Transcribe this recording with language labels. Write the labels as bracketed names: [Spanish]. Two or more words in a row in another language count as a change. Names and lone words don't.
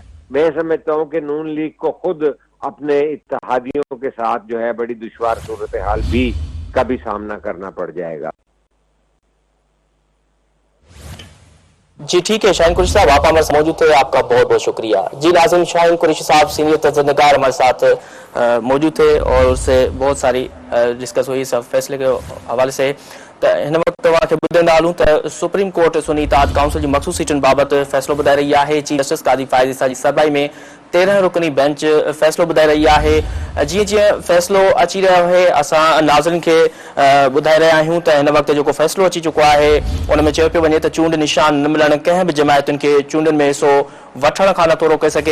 [Urdu] میں سمجھتا ہوں کہ نون لیگ کو خود اپنے اتحادیوں کے ساتھ جو ہے بڑی دشوار صورتحال کا بھی سامنا کرنا پڑ جائے گا. جی ٹھیک ہے شاہین قریشی صاحب، آپ ہمارے ساتھ موجود تھے، آپ کا بہت بہت شکریہ. جی ناظرین، شاہین قریشی صاحب سینئر تجزیہ ہمارے ساتھ موجود تھے، اور اس سے بہت ساری ڈسکس ہوئی سب فیصلے کے حوالے سے. [Sindhi] हिन वक़्तु तव्हांखे ॿुधाईंदा हलूं त [English] supreme court [Sindhi] सुन्नी इत्तेहाद काउंसिल जी मख़सूस सीटुनि बाबति फ़ैसिलो ॿुधाए रही आहे. [English] chief justice [Sindhi] कादी फ़ाइज़ ईसा जी सरबराही में 13 रुकनी बेंच फ़ैसिलो ॿुधाए रही आहे. जीअं जीअं फ़ैसिलो अची रहियो आहे असां नाज़रीन खे ॿुधाए रहिया आहियूं त हिन वक़्तु जेको फ़ैसिलो अची चुको आहे उन में चयो पियो वञे त चूंड निशान न मिलणु कंहिं बि जमायतुनि खे चूंडनि में हिसो वठण खां नथो रोके सघे.